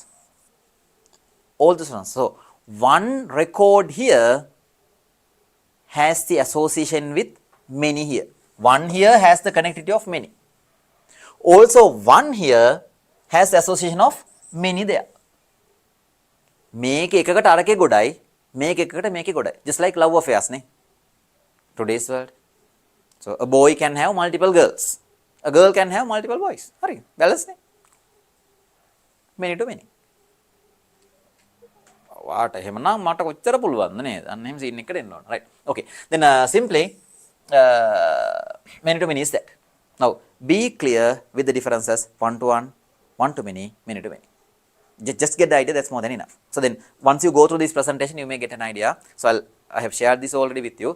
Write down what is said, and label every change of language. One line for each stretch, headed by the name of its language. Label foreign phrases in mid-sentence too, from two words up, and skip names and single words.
English: All the students. So one record here has the association with many here. One here has the connectivity of many. Also one here has the association of many there.
Sinhala: මේක එකකට අරකේ ගොඩයි, මේක එකකට මේකේ ගොඩයි.
English: Just like love affairs නේ. Today's world. So a boy can have multiple girls. A girl can have multiple boys.
Sinhala: හරි. balance නේ.
English: Many to many.
Sinhala: වාට එහෙමනම් මට කොච්චර පුළුවන්ද නේද? අන්න එහෙම සීන් එකකට එන්න ඕන.
English: right. Okay. Then simply many to many is that. Now be clear with the differences one to one, one to many, many to many. Just get the idea, that's more than enough. So then once you go through this presentation, you may get an idea. So I have shared this already with you.